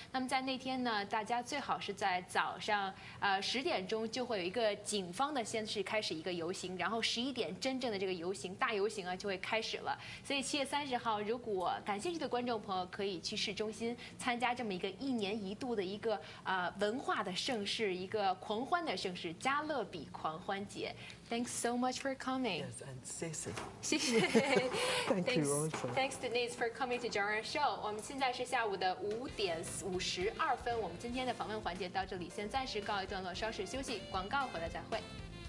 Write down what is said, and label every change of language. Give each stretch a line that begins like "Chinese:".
Chinese: 那么在那天呢，大家最好是在早上10点钟就会有一个警方的先是开始一个游行，然后11点真正的这个大游行啊就会开始了。所以7月30号，如果感兴趣的观众朋友可以去市中心参加这么一个1年1度的一个文化的盛事，一个狂欢的盛事——加勒比狂欢节。
English: Thanks so much for coming. Yes, and Ceci.
Chinese: 谢谢。
English: Thank you also. Thanks Denise for coming to join our show.
Chinese: 我们现在是下午的5点52分，我们今天的访问环节到这里先暂时告一段落，稍事休息，广告回来再会。